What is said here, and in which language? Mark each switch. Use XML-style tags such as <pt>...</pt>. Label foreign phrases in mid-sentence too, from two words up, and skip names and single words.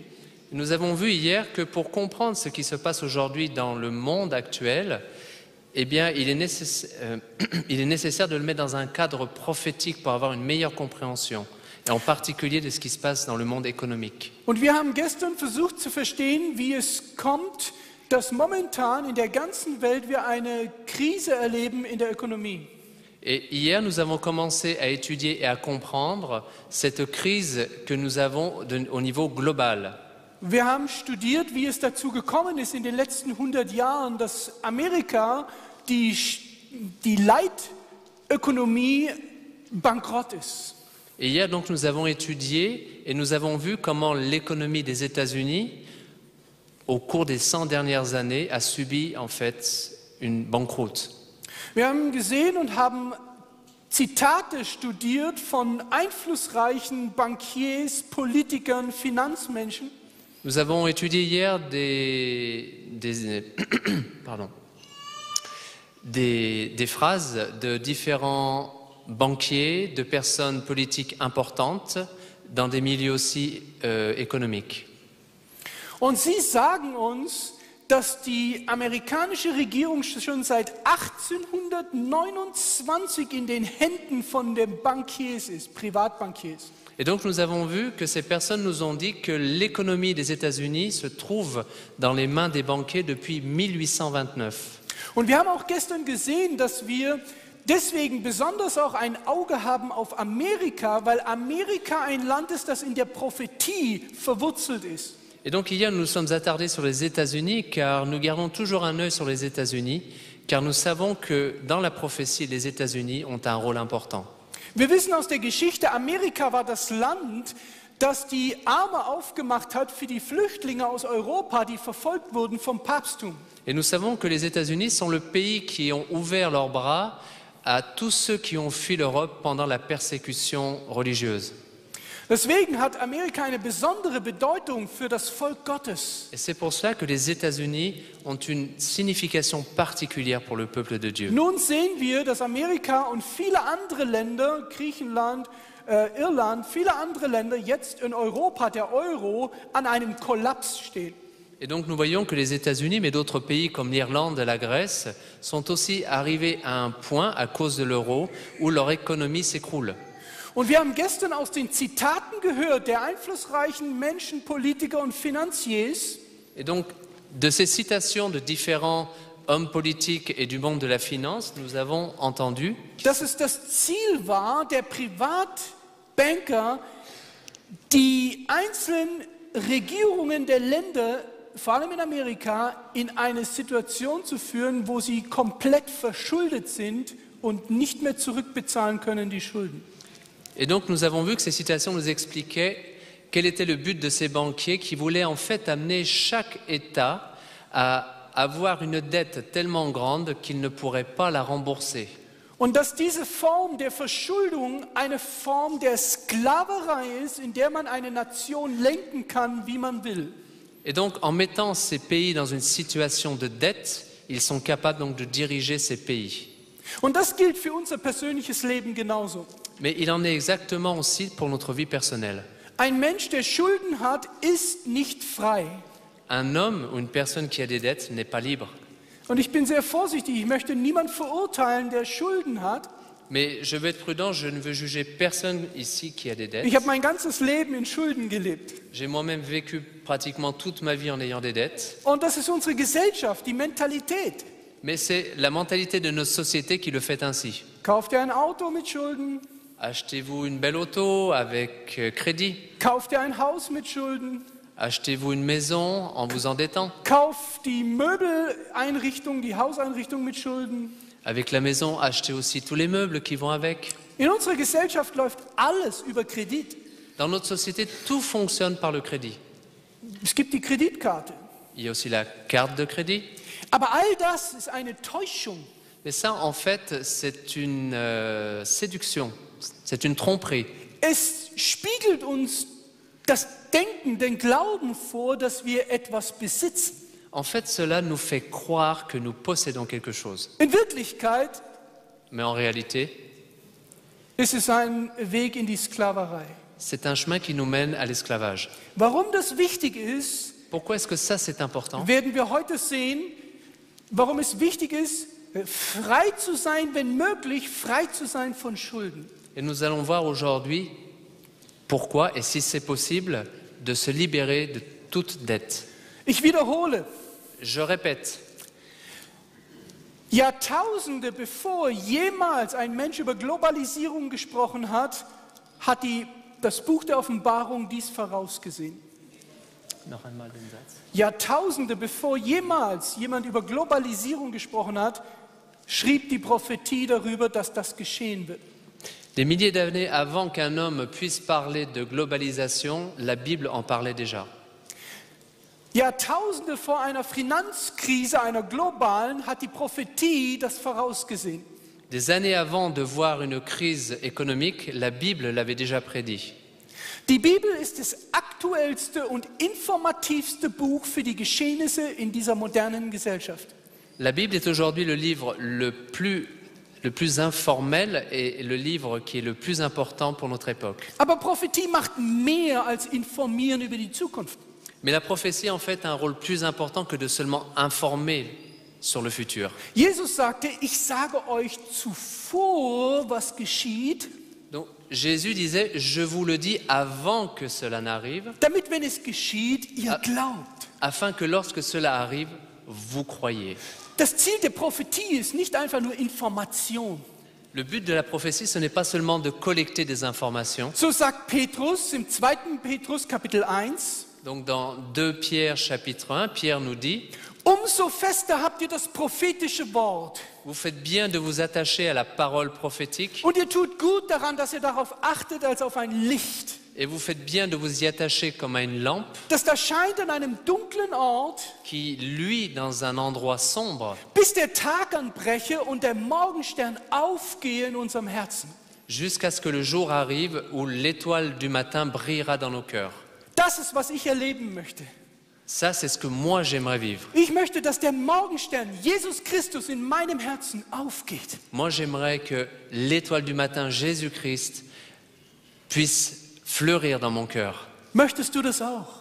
<fr>Nous avons vu hier que pour comprendre ce qui se passe aujourd'hui dans le monde actuel, eh bien, il est nécessaire de le mettre dans un cadre prophétique pour avoir une meilleure compréhension, et en particulier de ce qui se passe dans le monde économique.</fr> <de>Und wir haben gestern versucht zu verstehen, wie es kommt, dass momentan in der ganzen Welt wir eine Krise erleben in der Ökonomie.</de> <fr>Et hier, nous avons commencé à étudier et à comprendre cette crise que nous avons au niveau global.</fr> <de>Wir haben studiert, wie es dazu gekommen ist in den letzten 100 Jahren, dass Amerika, die Leitökonomie, bankrott ist.</de> <fr>Et hier, donc, nous avons étudié et nous avons vu comment l'économie des États-Unis, au cours des 100 dernières années, a subi en fait une banqueroute.</fr> <de>Wir haben gesehen und haben Zitate studiert von einflussreichen Bankiers, Politikern, Finanzmenschen.</de> <fr>Nous avons étudié hier des phrases de différents banquiers, de personnes politiques importantes dans des milieux aussi économiques.</fr> <de>Und sie sagen uns, dass die amerikanische Regierung schon seit 1829 in den Händen von den Bankiers ist, Privatbankiers.</de> <fr>Et donc nous avons vu que ces personnes nous ont dit que l'économie des États-Unis se trouve dans les mains des banquiers depuis 1829.</fr> <de>Und wir haben auch gestern gesehen, dass wir deswegen besonders auch ein Auge haben auf Amerika, weil Amerika ein Land ist, das in der Prophetie verwurzelt ist.</de> <fr>Et donc hier nous nous sommes attardés sur les États-Unis car nous gardons toujours un œil sur les États-Unis car nous savons que dans la prophétie les États-Unis ont un rôle important.</fr> <de>Wir wissen aus der Geschichte, Amerika war das Land, das die Arme aufgemacht hat für die Flüchtlinge aus Europa, die verfolgt wurden vom Papsttum.</de> <fr>Et nous savons que les États-Unis sont le pays qui ont ouvert leurs bras à tous ceux qui ont fui l'Europe pendant la persécution religieuse.</fr> <de>Deswegen hat Amerika eine besondere Bedeutung für das Volk Gottes.</de> <fr>Et c'est pour cela que les États-Unis ont une signification particulière pour le peuple de Dieu.</fr> <de>Nun sehen wir, dass Amerika und viele andere Länder, Griechenland, Irland, viele andere Länder jetzt in Europa, der Euro, an einem Kollaps stehen.</de> <fr>Et donc nous voyons que les États-Unis, mais d'autres pays comme l'Irlande et la Grèce, sont aussi arrivés à un point, à cause de l'euro, où leur économie s'écroule.</fr> <de>Und wir haben gestern aus den Zitaten gehört der einflussreichen Menschen, Politiker und Finanziers,</de> <fr>Et donc, de ces citations de différents hommes politiques et du monde de la finance, nous avons entendu</fr> <de>dass es das Ziel war, der Privatbanker, die einzelnen Regierungen der Länder, vor allem in Amerika, in eine Situation zu führen, wo sie komplett verschuldet sind und nicht mehr zurückbezahlen können die Schulden.</de> <fr>Et donc nous avons vu que ces citations nous expliquaient quel était le but de ces banquiers qui voulaient en fait amener chaque État à avoir une dette tellement grande qu'il ne pourrait pas la rembourser.</fr> <de>Und dass diese Form der Verschuldung eine Form der Sklaverei ist, in der man eine Nation lenken kann, wie man will.</de> <fr>Et donc en mettant ces pays dans une situation de dette, ils sont capables donc de diriger ces pays.</fr> <de>Und das gilt für unser persönliches Leben genauso.</de> <fr>Mais il en est exactement aussi pour notre vie personnelle.</fr> <de>Ein Mensch, der Schulden hat, ist nicht frei.</de> <fr>Un homme ou une personne qui a des dettes n'est pas libre.</fr> <de>Und ich bin sehr vorsichtig, ich möchte niemanden verurteilen, der Schulden hat.</de> <fr>Mais je veux être prudent, je ne veux juger personne ici qui a des dettes.</fr> <de>Ich habe mein ganzes Leben in Schulden gelebt.</de> <fr>J'ai moi-même vécu pratiquement toute ma vie en ayant des dettes.</fr> <de>Und das ist unsere Gesellschaft, die Mentalität.</de> <fr>Mais c'est la mentalité de notre société qui le fait ainsi.</fr> <de>Kauft ihr ein Auto mit Schulden?</de> <fr>Achetez-vous une belle auto avec crédit.</fr> <de>Kauft ihr ein Haus mit Schulden?</de> <fr>Achetez-vous une maison en vous endettant.</fr> <de>Kauft die Möbeleinrichtung, die Hauseinrichtung mit Schulden?</de> <fr>Avec la maison, achetez aussi tous les meubles qui vont avec.</fr> <de>In unserer Gesellschaft läuft alles über Kredit.</de> <fr>Dans notre société, tout fonctionne par le crédit.</fr> <de>Es gibt die Kreditkarte.</de> <fr>Il y a aussi la carte de crédit.</fr> <de>Aber all das ist eine Täuschung.</de> <fr>Mais ça, en fait, c'est une séduction, c'est une tromperie.</fr> <de>Es spiegelt uns das Denken, den Glauben vor, dass wir etwas besitzen.</de> <fr>En fait, cela nous fait croire que nous possédons quelque chose.</fr> <de>In Wirklichkeit</de> <fr>Mais en réalité,</fr> <de>ist es ein Weg in die Sklaverei.</de> <fr>c'est un chemin qui nous mène à l'esclavage.</fr> <de>Warum das wichtig ist,</de> <fr>Pourquoi est-ce que ça, c'est important?</fr> <de>werden wir heute sehen. Warum es wichtig ist, frei zu sein, wenn möglich, frei zu sein von Schulden.</de> <fr>Et nous allons voir aujourd'hui pourquoi, et si c'est possible, de se libérer de toute dette.</fr> <de>Ich wiederhole,</de> <fr>Je répète,</fr> <de>Jahrtausende bevor jemals ein Mensch über Globalisierung gesprochen hat, hat das Buch der Offenbarung dies vorausgesehen. noch einmal den Satz. Jahrtausende bevor jemals jemand über Globalisierung gesprochen hat, schrieb die Prophetie darüber, dass das geschehen wird.</de> <fr>Des milliers d'années avant qu'un homme puisse parler de globalisation, la Bible en parlait déjà.</fr> <de>Jahrtausende vor einer Finanzkrise, einer globalen, hat die Prophetie das vorausgesehen.</de> <fr>Des années avant de voir une crise économique, la Bible l'avait déjà prédit.</fr> <de>Die Bibel ist das aktuellste und informativste Buch für die Geschehnisse in dieser modernen Gesellschaft.</de> <fr>La Bible est aujourd'hui le livre le plus informel et le livre qui est le plus important pour notre époque.</fr> <de>Aber Prophetie macht mehr als informieren über die Zukunft.</de> <fr>Mais la prophétie, en fait, a un rôle plus important que de seulement informer sur le futur.</fr> <de>Jesus sagte, ich sage euch zuvor, was geschieht,</de> <fr>Donc, Jésus disait, je vous le dis avant que cela n'arrive,</fr> <de>damit, wenn es geschieht, ihr glaubt.</de> <fr>afin que lorsque cela arrive, vous croyez.</fr> <de>Das Ziel der Prophetie ist nicht einfach nur Information.</de> <fr>Le but de la prophétie, ce n'est pas seulement de collecter des informations.</fr> <de>So sagt Petrus im 2. Petrus Kapitel 1,</de> <fr>Donc dans 2 Pierre chapitre 1, Pierre nous dit,</fr> <de>umso fester habt ihr das prophetische Wort.</de> <fr>vous faites bien de vous attacher à la parole prophétique</fr> <de>Und ihr tut gut daran, dass ihr darauf achtet, als auf ein Licht,</de> <fr>et vous faites bien de vous y attacher comme à une lampe</fr> <de>das da scheint an einem dunklen Ort,</de> <fr>qui luit dans un endroit sombre</fr> <de>bis der Tag anbreche und der Morgenstern aufgehe in unserem Herzen.</de> <fr>jusqu'à ce que le jour arrive où l'étoile du matin brillera dans nos cœurs.</fr> <de>Das ist, was ich erleben möchte.</de> <fr>Ça, c'est ce que moi j'aimerais vivre.</fr> <de>Ich möchte, dass der Morgenstern Jesus Christus in meinem Herzen aufgeht.</de> <fr>Moi, j'aimerais que l'étoile du matin, Jésus-Christ, puisse fleurir dans mon cœur.</fr> <de>Möchtest du das auch?</de>